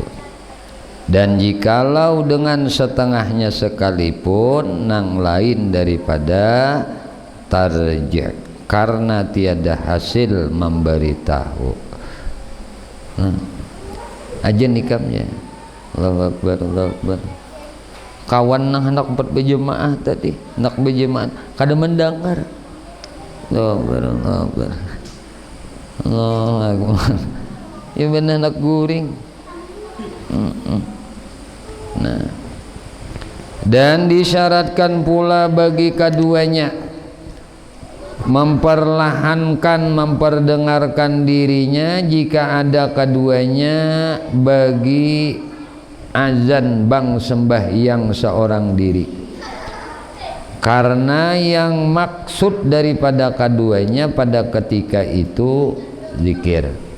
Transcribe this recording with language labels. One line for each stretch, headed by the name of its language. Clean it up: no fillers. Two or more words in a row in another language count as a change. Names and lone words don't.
Banjar: Dan jikalau dengan setengahnya sekalipun nang lain daripada tarjih karena tiada hasil memberitahu. Aja nikamnya
Arabic: الله أكبر الله أكبر.
Banjar: Kawan nang hendak berjemaah tadi, hendak berjemaah kada mendengar.
Arabic: الله أكبر الله أكبر الله أكبر.
Banjar: Ya benar hendak guring. Nah, dan disyaratkan pula bagi keduanya memperlahankan memperdengarkan dirinya jika ada keduanya bagi azan bang sembahyang seorang diri, karena yang maksud daripada keduanya pada ketika itu zikir.